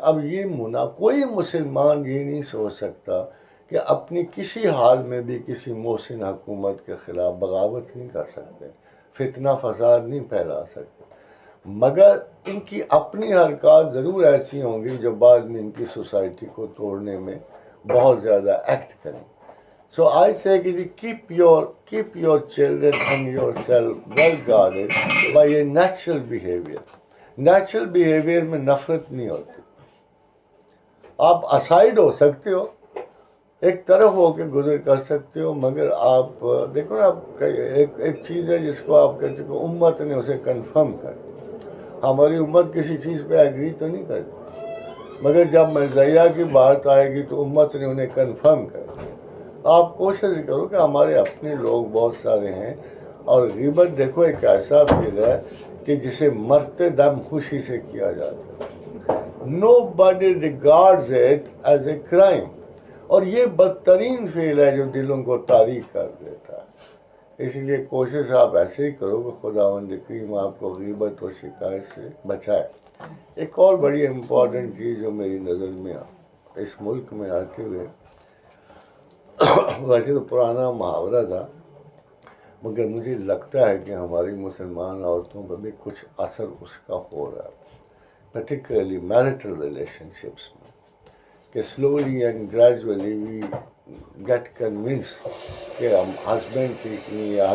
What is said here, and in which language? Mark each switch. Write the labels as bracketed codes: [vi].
[ur] اب یہ کوئی مسلمان یہ نہیں سوچ سکتا کہ اپنی کسی حال میں بھی کسی محسن حکومت کے خلاف بغاوت نہیں کر سکتے، فتنہ فساد نہیں پھیلا سکتے، مگر ان کی اپنی حرکات ضرور ایسی ہوں گی جو بعد میں ان کی سوسائٹی کو توڑنے میں بہت زیادہ ایکٹ کریں. [en] So I say کہ keep your children and yourself well guarded by a natural behavior. [ur] Natural behaviour میں نفرت نہیں ہوتی. آپ اسائڈ ہو سکتے ہو، ایک طرف ہو کے گزر کر سکتے ہو، مگر آپ دیکھو نا، ایک چیز ہے جس کو آپ کہتے ہو امت نے اسے کنفرم کر دیا. ہماری امت کسی چیز پہ ایگری تو نہیں کرتی، مگر جب مرزیہ کی بات آئے گی تو امت نے انہیں کنفرم کر دیا. آپ کوشش کرو کہ ہمارے اپنے لوگ بہت سارے ہیں، اور غیبت دیکھو ایک ایسا فعل ہے کہ جسے مرتے دم خوشی سے کیا جاتا ہے. [en] Nobody regards it as a crime. [ur] اور یہ بدترین فعل ہے جو دلوں کو تاریک کر دیتا ہے. اس لیے کوشش آپ ایسے ہی کرو کہ خداوند کریم آپ کو غیبت اور شکایت سے بچائے. ایک اور بڑی امپورٹنٹ چیز جو میری نظر میں اس ملک میں آتے ہوئے، ویسے تو پرانا محاورہ تھا، مگر مجھے لگتا ہے کہ ہماری مسلمان عورتوں پر بھی کچھ اثر اس کا ہو رہا ہے، پرٹیکولرلی میرٹل ریلیشن شپس میں، کہ [en] slowly and gradually we get convince [ur] کہ ہم ہسبینڈ ٹھیک نہیں ہے.